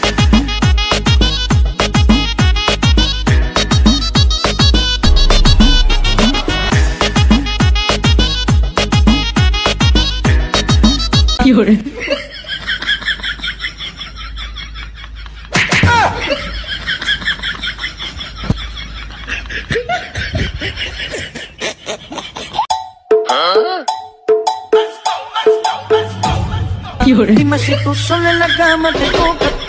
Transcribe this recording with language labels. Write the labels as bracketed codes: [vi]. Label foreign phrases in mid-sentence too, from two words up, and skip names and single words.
[bn] কি করে কি করে [es] Dime si tú sola en la cama te toca.